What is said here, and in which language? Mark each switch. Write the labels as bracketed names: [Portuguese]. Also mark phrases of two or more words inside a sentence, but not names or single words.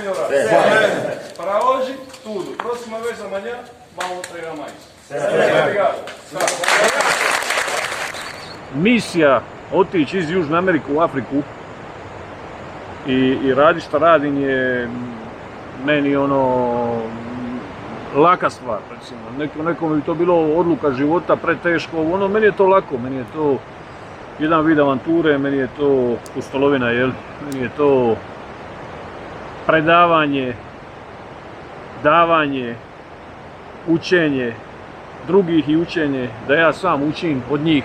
[Portuguese] Para hoje, tudo. Próxima vez amanhã, vamos treinar mais. Obrigado. [Croatian] Misija otići iz Južne Amerike u Afriku i raditi šta radim je meni laka stvar, recimo. Nekom bi to bilo odluka života preteško, meni je to lako, meni je to jedan vid avanture, meni je to pustolovina, meni je to predavanje, davanje, učenje drugih i učenje, da ja sam učim od njih.